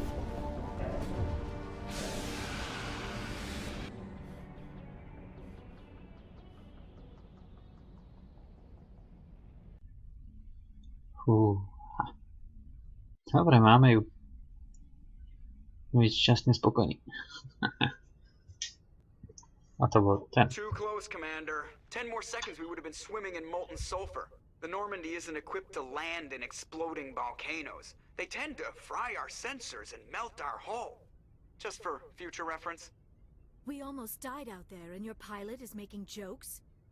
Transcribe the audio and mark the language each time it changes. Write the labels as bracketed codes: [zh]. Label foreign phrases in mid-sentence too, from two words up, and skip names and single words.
[sk] Fúha. Dobre, máme ju. Byť šťastne spokojný. A to bol ten. [en] Too close, Commander. 10 more seconds we would have been swimming in molten sulfur. The Normandy isn't equipped to land in exploding volcanoes. They tend to fry our sensors and melt our hull. Just for future reference. We almost died out there, and your pilot is making jokes?